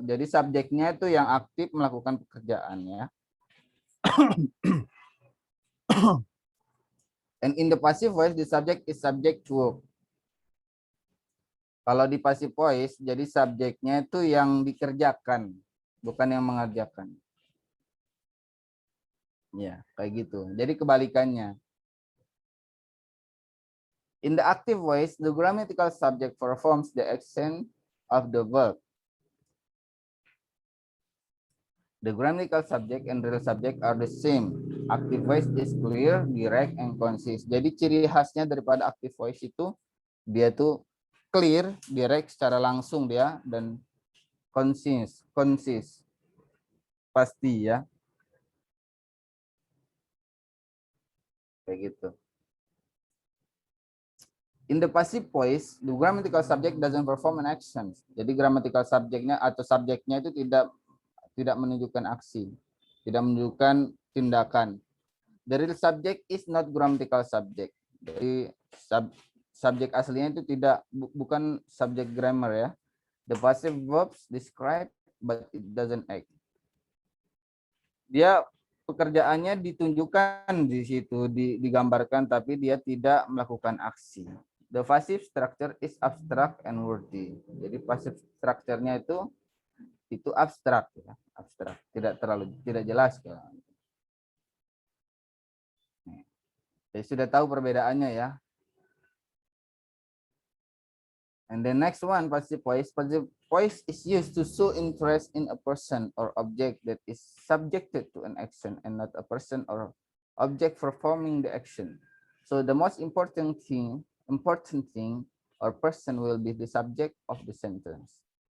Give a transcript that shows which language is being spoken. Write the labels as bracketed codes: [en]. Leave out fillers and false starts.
[id] Jadi subjeknya itu yang aktif melakukan pekerjaan ya. [en] And in the passive voice, the subject is subject to work. [id] Kalau di passive voice, jadi subjeknya itu yang dikerjakan, bukan yang mengerjakan. Ya, kayak gitu. Jadi kebalikannya. [en] In the active voice, the grammatical subject performs the action of the verb. The grammatical subject and real subject are the same. Active voice is clear, direct, and concise. [id] Jadi ciri khasnya daripada active voice itu, dia tuh clear, direct secara langsung dia, dan concise, pasti ya. Kayak gitu. [en] In the passive voice, the grammatical subject doesn't perform an action. [id] Jadi grammatical subjeknya atau subjeknya itu tidak menunjukkan aksi, tidak menunjukkan tindakan. [en] The real subject is not grammatical subject. [id] Jadi subjek aslinya itu bukan subjek grammar ya. [en] The passive verbs describe but it doesn't act. Dia [id] pekerjaannya ditunjukkan di situ, digambarkan, tapi dia tidak melakukan aksi. [en] The passive structure is abstract and wordy. [id] Jadi passive structure-nya itu abstrak, ya, abstrak, tidak jelas. Jadi sudah tahu perbedaannya ya. [en] And the next one, passive voice. Passive voice is used to show interest in a person or object that is subjected to an action and not a person or object performing the action. So the most important thing or person will be the subject of the sentence.